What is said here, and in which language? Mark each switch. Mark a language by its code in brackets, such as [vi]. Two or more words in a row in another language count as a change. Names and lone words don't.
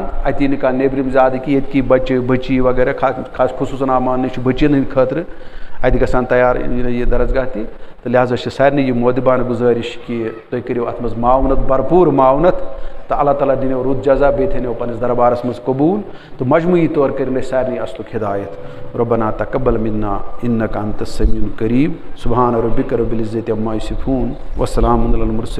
[ks] اَتی نہٕ کانٛہہ نیٚبرِم زیادٕ کہِ ییٚتکی بَچہِ بٔچی وغیرہ خاص خصوٗصاً آو ماننہٕ چھُ بٔچِیَن ہٕنٛدِ خٲطرٕ اَتہِ گژھان تیار یہِ درسگاہ تہِ تہٕ لہٰذا چھِ سارنٕے یہِ مودبانہٕ گُزٲرِش کہ تُہۍ کٔرِو اَتھ منٛز معاونت بھرپوٗر معاونت تہٕ اللہ تعالیٰ دِنو رُت جزا بیٚیہِ تھٲینو پنٛنِس دربارَس منٛز قبوٗل تہٕ مجموعی طور کٔرِنۍ اَسہِ سارنٕے اصلُک ہدایت [ar] ربنا تقبل منا انک انت السمیع القریب سبحان ربک رب العزة عما یصفون وسلام علی المرسلین